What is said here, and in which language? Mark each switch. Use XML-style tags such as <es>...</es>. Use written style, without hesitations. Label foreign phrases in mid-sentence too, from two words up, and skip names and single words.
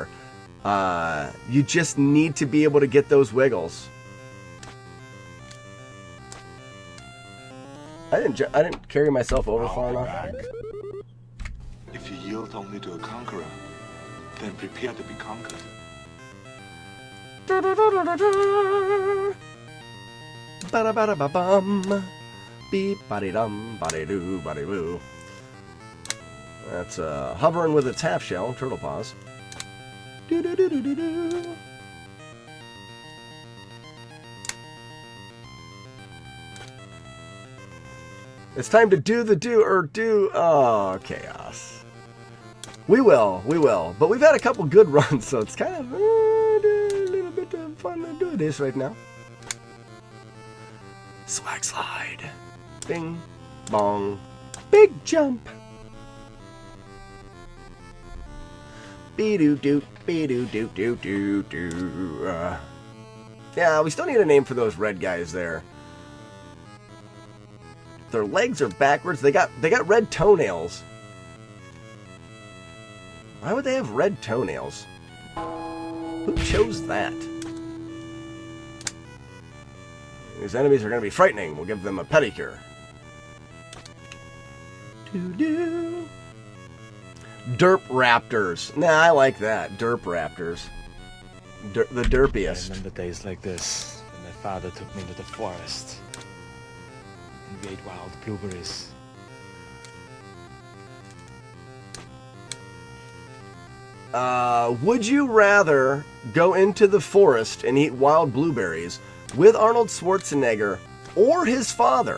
<en>You just need to be able to get those wiggles. I didn't carry myself over far enough. If you yield only to a conqueror, then prepare to be conquered. Ba-da-ba-da-ba-bum. Beep, ba-de-dum, ba-de-doo, ba-de-boo. That's hovering with its half shell, turtle paws. Do-do-do-do-do-do. It's time to do the do. Oh, chaos. We will. But we've had a couple good runs, so it's kind of a little bit of fun to do this right now. Swag slide. Bing, bong, big jump. Be-doo-doo, be-doo-doo-doo-doo-doo. Yeah, we still need a name for those red guys there. Their legs are backwards. They got red toenails. Why would they have red toenails? Who chose that? These enemies are going to be frightening. We'll give them a pedicure. Doo-doo. Derp Raptors. Nah, I like that. Derp Raptors. The derpiest. I remember days like this when my father took me to the forest and we ate wild blueberries. Would you rather go into the forest and eat wild blueberries with Arnold Schwarzenegger or his father?</en>